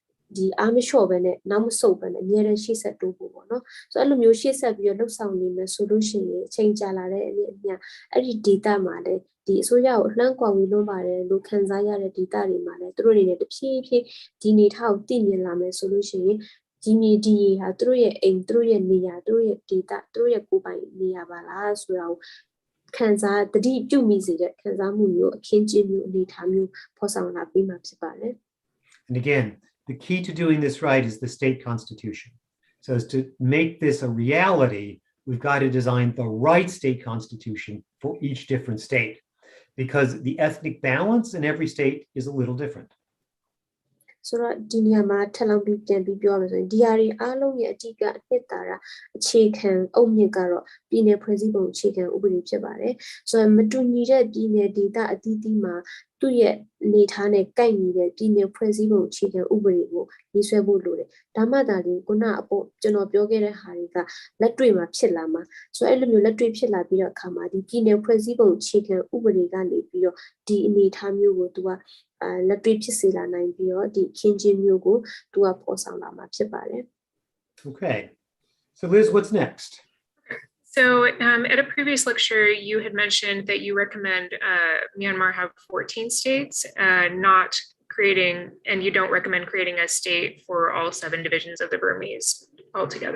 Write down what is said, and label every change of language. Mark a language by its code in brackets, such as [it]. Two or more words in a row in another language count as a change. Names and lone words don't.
[my] ဒီအားမလျှော့ပဲနဲ့နောက်မဆုတ်ပဲနဲ့အများနဲ့ရှေ့ဆက်တိုးဖို့ပေါ့နော်ဆိုအဲ့လိုမျိုးရှေ့ဆက်ပြီးတော့လှုပ်ဆောင်နေမယ်ဆိုလို့ရှိရင်အချိန်ကြာလာတဲ့အမြအဲ့ဒီ data မှာလည်းဒီအစိုးရကိုအလှမ်းကွာဝေးလွန်းပါတယ်လို့ခံစားရတဲ့ data တွေမှာလည်းသူတို့အနေနဲ့တဖြည်းဖြည်းဒီနေထားကိုသိမြင်လာမယ်ဆိုလို့ရှိရင်ဒီမြေဒီရေဟာသူတို့ရဲ့အိမ်သူတို့ရဲ့နေရာသူတို့ရဲ့ data သူတို့ရဲ့ကိုယ်ပိုင်နေရာပါလားဆိုတာကိုခံစားတတိပြုမိစေတဲ့ခံစားမှုမျိုးအခင်းကျင်းမျိုးအနေထားမျိုးဖော်ဆောင်လာပြီးမှဖြစ်ပါတယ် [en] And again, the key to doing this right is the state constitution. So as to make this a reality, we've got to design the right state constitution for each different state, because the ethnic balance in every state is a little different. [my] ဆိုတော့ဒီနေရာမှာထပ်လောင်းပြီးပြန်ပြီးပြောရမယ်ဆိုရင်ဒီဟာတွေအားလုံးရဲ့အဓိကအနှစ်သာရအခြေခံအုတ်မြစ်ကတော့ပြည်내ဖွဲ့စည်းပုံအခြေ ခံဥပဒေဖြစ်ပါတယ်ဆိုတော့မတူညီတဲ့ပြည်내ဒေသအသီးသီးမှာသူ့ရဲ့အနေထားနဲ့ကိုက်ညီတဲ့ပြည်내ဖွဲ့စည်းပုံအခြေခံဥပဒေကိုရေးဆွဲဖို့လိုတယ်ဒါမှသာလေခုနအပေါ်ကျွန်တော်ပြောခဲ့တဲ့ဟာတွေကလက်တွေ့မှာဖြစ်လာမှာဆိုတော့အဲ့လိုမျိုးလက်တွေ့ဖြစ်လာပြီးတော့အခါမှာဒီပြည်내ဖွဲ့စည်းပုံအခြေခံဥပဒေကနေပြီးတော့ဒီအနေထားမျိုးကိုသူကလက်တွေ့ဖြစ်စေလာနိုင်ပြီးတော့ဒီခင်းချင်းမျိုးကိုသူကပေါ်ဆောင်လာမှာဖြစ်ပါတယ် [en] Okay, so Liz, what's next? So at a previous lecture, you had mentioned that you recommend Myanmar have 14 states, not creating, and you don't recommend creating a state for all 7 divisions of the Burmese altogether.